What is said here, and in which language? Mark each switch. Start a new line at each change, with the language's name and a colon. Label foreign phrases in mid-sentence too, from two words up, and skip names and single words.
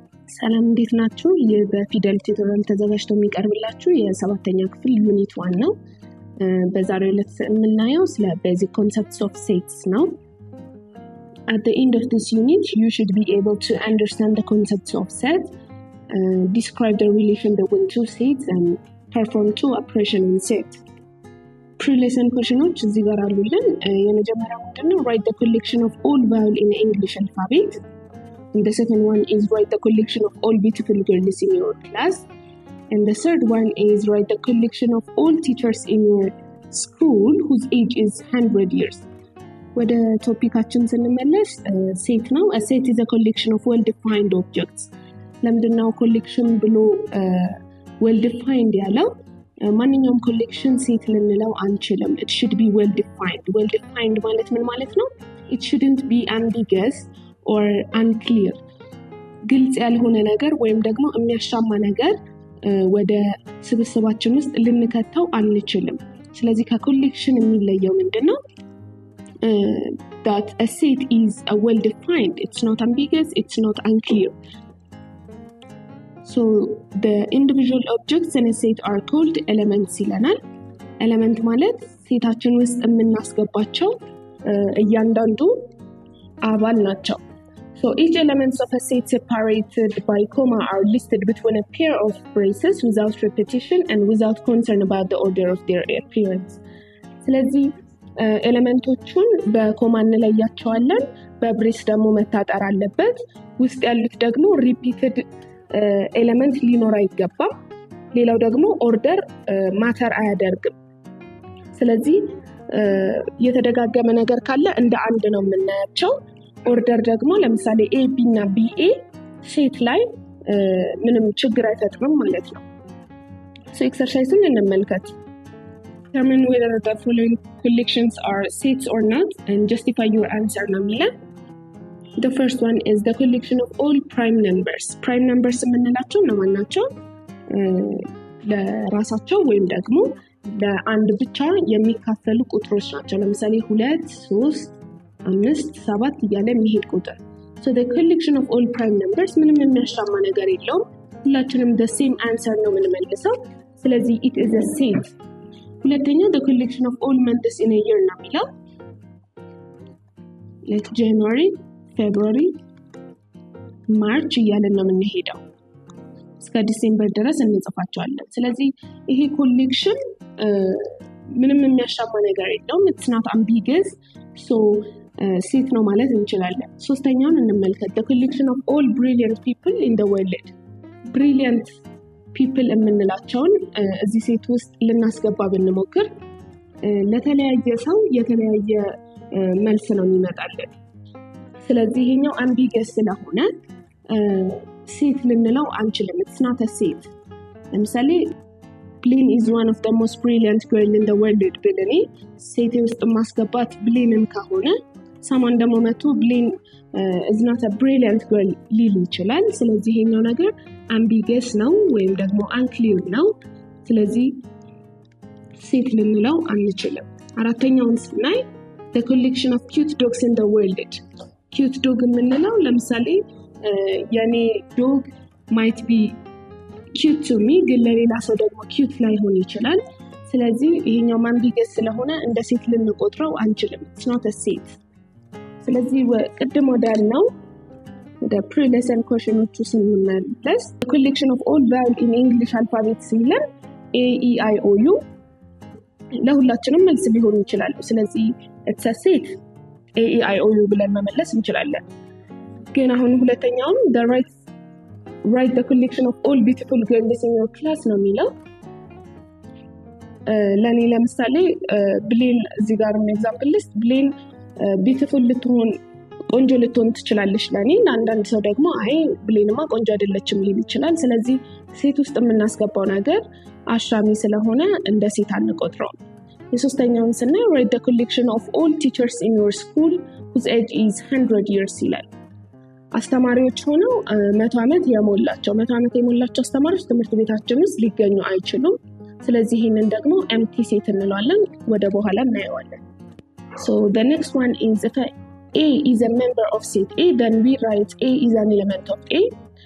Amharic: ሰላም እንዴት ናችሁ? በፊደል ቲዩቶሪያል ተዘጋጅቶ የሚቀርብላችሁ የሰባተኛ ክፍል ዩኒት 1 ነው። በዛሬው ዕለት የምናየው ስለ
English: basic concepts of sets ነው። At the end of this unit, you should be able to understand the concepts of set, describe the relation between two sets, and perform two operations in set. Pre-lesson questions
Amharic: እዚህ ጋር አሉልን። የመጀመሪያው ምንድነው?
English: Write the collection of all vowel in the English alphabet. And the second one is write the collection of all beautiful girls in your class. And the third one is write the collection of all teachers in your school whose age is 100 years.
Amharic: ወደ ቶፒካችን ስንመለስ ሴት ነው።
English: A set is a collection of well-defined objects.
Amharic: ለምንድነው ኮሌክሽን ብሎ well-defined ያለው? ማንኛውም ኮሌክሽን ሴት ልንለው አንችልም.
English: It should be well-defined.
Amharic: Well-defined ማለት ምን ማለት ነው?
English: It shouldn't be ambiguous or unclear.
Amharic: ግልጽ ያልሆነ ነገር ወይም ደግሞ የሚያሻማ ነገር ወደ ስብስባችን ውስጥ ልንከተው አንችልም። ስለዚህ ከኮሌክሽን የሚለየው ምንድነው?
English: That a set is well-defined. It's not ambiguous, it's not unclear. So the individual objects in a set are called elements
Amharic: ይለናል። ኤሌመንት ማለት ሴታችን ውስጥ የምናስገባቸው እያንዳንዱ አባል ናቸው።
English: So each elements of a set separated by comma are listed between a pair of braces without repetition and without concern about the order of their appearance.
Amharic: ስለዚህ ኤሌመንቶቹን በኮማ እንለያቸዋለን። በብሬስ ደግሞ መታጠር አለበት። ውስጥ ያሉት ደግሞ
English: repeated element
Amharic: ሊኖር አይገባም። ሌላው ደግሞ
English: order matter
Amharic: አያደርግም። ስለዚህ የተደጋገመ ነገር ካለ እንደ አንድ ነው የምናያቸው። ኦርደር ደግሞ ለምሳሌ ኤ ቢ እና ቢ ኤ ሴት ላይ ምንም ችግር አይፈጥርም ማለት ነው። ሶ ኤክሰርሳይዙን እንመልከት።
English: Determine whether the following collections are sets or not and justify your answer
Amharic: ነው የሚለን።
English: The first one is the collection of all prime numbers. Prime numbers
Amharic: የምንላቸው እነማን ናቸው? ለራሳቸው ወይም ደግሞ ለአንድ ብቻ የሚካፈሉ ቁጥሮች ናቸው። ለምሳሌ 2 3 5 7 እያለ የሚሄድ ቁጥር።
English: So the collection of all prime numbers
Amharic: ምንም የሚያሻማ ነገር የለውም። ሁላችንም
English: the same answer
Amharic: ነው የምንመልሰው። ስለዚህ
English: it is a set.
Amharic: ሁለተኛ
English: the collection of all months in a year
Amharic: ነው የሚለው።
English: like January, February, March
Amharic: እያለን ነው የምንሄደው። እስከ ዲሴምበር ድረስ እንጽፋቸዋለን። ስለዚህ ይሄ ኮሌክሽን ምንም የሚያሻማ ነገር የለውም።
English: it's not ambiguous.
Amharic: So ሴት ነው ማለት እንችላለን። ሶስተኛውን እንመልከት።
English: the collection of all brilliant people in the world. brilliant people
Amharic: የምንላቸውን እዚህ ሴት ውስጥ ልናስገባ ብንሞክር ለተለያየ ሰው የተለያየ መልስ ነው የሚመጣልን። ስለዚህ ይሄኛው ambiguous ስለሆነ ሴት ልንለው አንችልም።
English: it's not a set.
Amharic: ለምሳሌ
English: Blaine is one of the most brilliant girl in the world
Amharic: ብለኔ ሴት ውስጥ ማስገባት ብሌንን ከሆነ ሰማን ደግሞ መቶ
English: Blaine is not a brilliant girl
Amharic: ሊል ይችላል። ስለዚህ ይሄኛው ነገር ambiguous ነው ወይም ደግሞ unclear ነው። ስለዚህ ሴት ልንለው አንችልም። አራተኛውን ስናይ
English: the collection of cute dogs in the world. cute dog
Amharic: የምንለው ለምሳሌ የኔ
English: dog might be cute to me
Amharic: ግን ለሌላ ሰው ደግሞ cute ላይሆን ይችላል። ስለዚህ ይሄኛው ambiguous ስለሆነ እንደ ሴት ልንቆጥረው አንችልም።
English: it's not a set.
Amharic: ስለዚህ ቅድም ወዳልነው ወደ
English: pre-lesson questions
Amharic: ስንመለስ
English: the collection of all vowel in English alphabet
Amharic: ሲለን A E I O U ለሁላችንም መልስ ሊሆኑ ይችላሉ። ስለዚህ
English: it's a set
Amharic: A E I O U ብለን መመለስ እንችላለን። ግን አሁን ሁለተኛውን
English: write the collection of all beautiful girls in your class
Amharic: ነው የሚለው። ለኔ ለምሳሌ ብሌን እዚህ ጋር
English: example list
Amharic: ብሌን ቢዩቲፉል ልትሆን ቆንጆ ልትሆን ትችላለች ለኔ። አንዳንድ ሰው ደግሞ አይ ብሌንማ ቆንጆ አይደለችም ሊል ይችላል። ስለዚህ ሴት ውስጥ የምናስገባው ነገር አሻሚ ስለሆነ እንደ ሴት አንቆጥረውም። የሶስተኛውን ስናይ
English: write the collection of all teachers in your school whose age is 100 years
Amharic: ይላል። አስተማሪዎች ሆነው 100 ዓመት የሞላቸው አስተማሪዎች ትምህርት ቤታችን ውስጥ ሊገኙ አይችሉም። ስለዚህ ይሄንን ደግሞ
English: empty set
Amharic: እንለዋለን። ወደ በኋላ እናየዋለን።
English: So the next one is if A is a member of set A, then we write A is an element of A.